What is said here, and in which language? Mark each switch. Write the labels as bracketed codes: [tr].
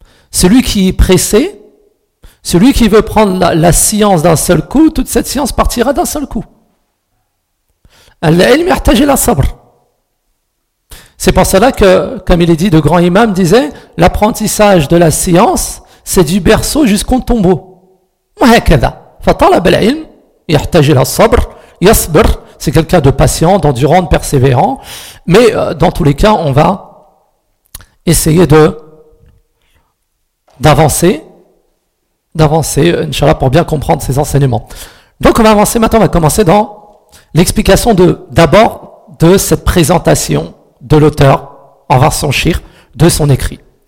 [fr] Celui qui est pressé, celui qui veut prendre la science d'un seul coup, toute cette science partira d'un seul coup. [ar] العلم يحتاج الى صبر. [fr] C'est pour cela que, comme il est dit, le grand imam disait, l'apprentissage de la science, c'est du berceau jusqu'au tombeau. [ar] هكذا. فطلب العلم يحتاج الى صبر. يصبر. [fr] C'est quelqu'un de patient, d'endurant, de persévérant. Mais dans tous les cas, on va essayer d'avancer, Inch'Allah, pour bien comprendre ces enseignements. Donc on va avancer maintenant, on va commencer dans l'explication d'abord de cette présentation de l'auteur envers son shir, de son écrit.